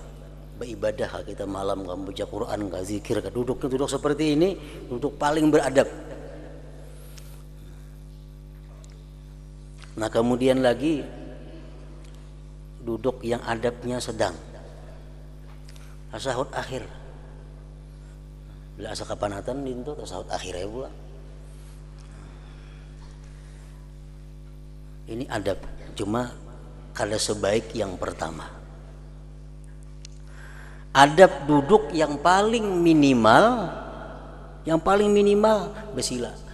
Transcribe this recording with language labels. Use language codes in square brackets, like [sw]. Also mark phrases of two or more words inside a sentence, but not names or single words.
[id] Beribadah kita malam, baca Quran, zikir, duduk seperti ini, duduk paling beradab. Nah, kemudian lagi duduk yang adabnya sedang. Tasyahud akhir. [bjn] Bila asa kapanatan dintu tasyahud akhirnya pula. [id] Ini adab, cuma kada sebaik yang pertama. Adab duduk yang paling minimal bersila.